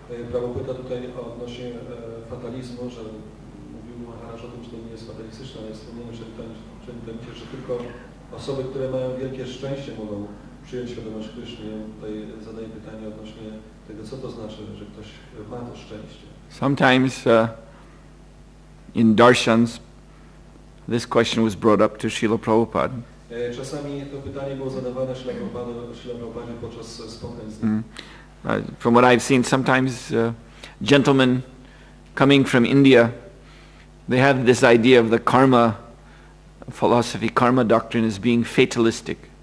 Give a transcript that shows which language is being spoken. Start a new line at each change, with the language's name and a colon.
Polish: Prabhupada tutaj odnośnie fatalizmu, że mówił Maharaj o tym, że to nie jest fatalistyczne, ale jest wspomniane, że tylko osoby, które mają wielkie szczęście, mogą przyjąć świadomość Kryszny. Tutaj zadaję pytanie odnośnie tego, co to znaczy, że ktoś ma to szczęście.
English: Sometimes in darshans this question was brought up to Srila Prabhupada.
Polish: Czasami to pytanie było zadawane Srila Prabhupadzie podczas spotkań z nim.
English: From what I've seen, sometimes gentlemen coming from India, they have this idea of the karma philosophy, karma doctrine as being fatalistic.